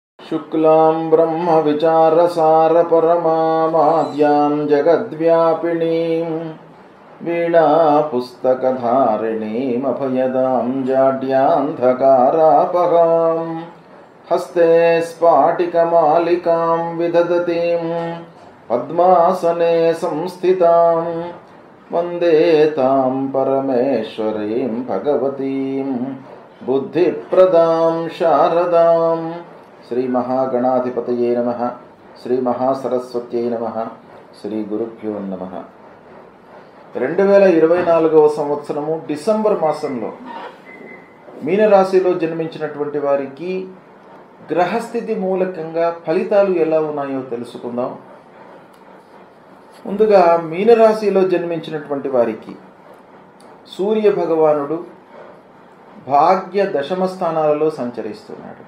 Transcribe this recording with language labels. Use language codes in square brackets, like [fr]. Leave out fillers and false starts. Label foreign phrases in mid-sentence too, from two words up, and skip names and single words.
[sa] शुक्लां ब्रह्मविचारसारपरमामाद्यां जगद्व्यापिनीं वीणापुस्तकधारिणीमभयदां जाड्यान्धकारापहां हस्ते स्फाटिकमालिकां विदधतीं पद्मासने संस्थितां वन्दे तां परमेश्वरीं भगवतीं बुद्धिप्रदां शारदां। श्री महागणाधिपतये नमः। श्री महासरस्वत्यै नमः। శ్రీ గురుభ్యో నమః। [te] 2024వ సంవత్సరము డిసెంబర్ మాసంలో మీనరాశిలో జన్మించినటువంటి వారికి గ్రహస్థితి మూలకంగా ఫలితాలు ఎలా ఉన్నాయో తెలుసుకుందాం. ముందుగా మీనరాశిలో జన్మించినటువంటి వారికి సూర్య భగవానుడు భాగ్య దశమ స్థానాలలో సంచరిస్తున్నాడు.